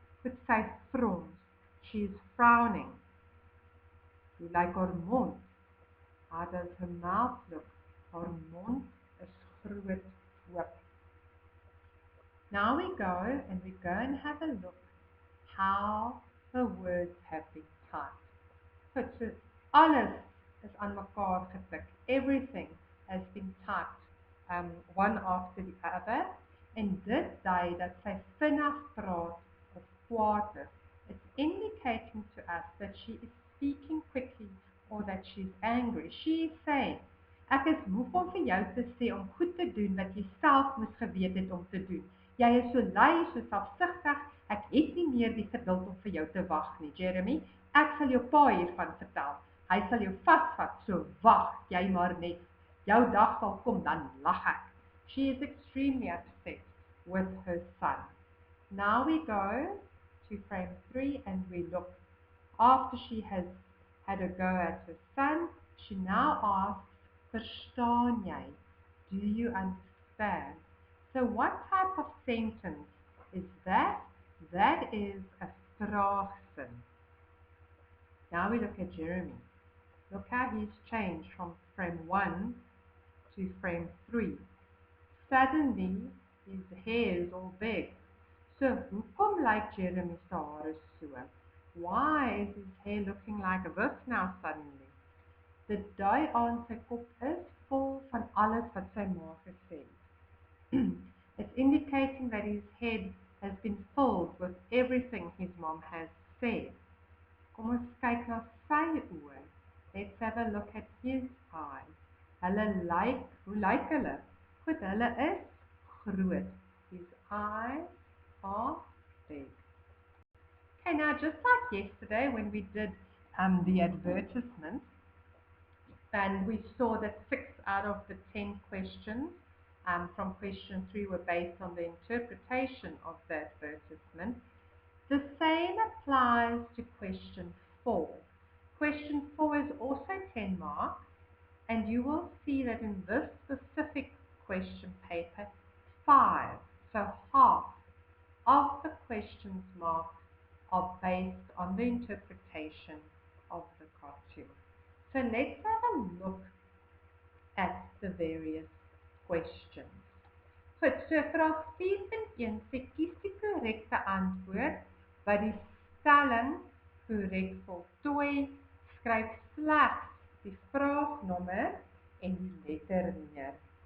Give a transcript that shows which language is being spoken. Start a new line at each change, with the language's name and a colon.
Afrikaans: Goed, sy frons.
English: She is frowning.
Afrikaans: Hoe lyk haar mond?
English: How does her mouth look?
Afrikaans: Haar mond is groot oop.
English: Now we go and have a look how the words have been typed.
Afrikaans: Goed, so alles is aan mekaar getik.
English: Everything has been typed one after the other.
Afrikaans: En dit dui dat sy vinnig praat of kwaad is.
English: It's indicating to us that she is speaking quickly or that she's angry. She is saying,
Afrikaans: ek is moeg om vir jou te sê om goed te doen wat jy self moes geweet het om te doen. Jy is so lui, so selfsugtig, ek het nie meer die geduld om vir jou te wag nie, Jeremy. Ek sal jou pa hiervan vertel. Hy sal jou vasvat, so wag jy maar net. Jou dag sal kom, dan lag ek.
English: She is extremely upset with her son. Now we go to frame 3 and we look. After she has had a go at her son, she now asks,
Afrikaans: verstaan jy?
English: Do you understand? So what type of sentence is that? That is a vraagsin. Now we look at Jeremy. Look how he's changed from frame 1 to frame 3. Suddenly, his hair is all big. So,
Afrikaans: hoekom lyk Jeremy se hare so?
English: Why is his hair looking like this now suddenly?
Afrikaans: Daai aan sy kop is vol van alles wat sy ma gesê het.
English: It's indicating that his head has been filled with everything his mom has said.
Afrikaans: Kom ons kyk na sy oë.
English: Let's have a look at his eyes.
Afrikaans: Hoe lyk hulle? Goed, hulle is groot.
English: His eyes are big. Okay, now just like yesterday when we did the advertisement, and we saw that 6 out of the 10 questions from question 3 were based on the interpretation of the advertisement. The same applies to question 4. Question 4 is also 10 marks, and you will see that in this specific question paper, 5, so half of the questions marked are based on the interpretation of the cartoon. So let's have a look at the various questions.
Afrikaans: Goed, so vraag 4.1 sê kies die korrekte antwoord wat die stelling korrek voltooi, skryf slegs die vraagnommer en die letter neer.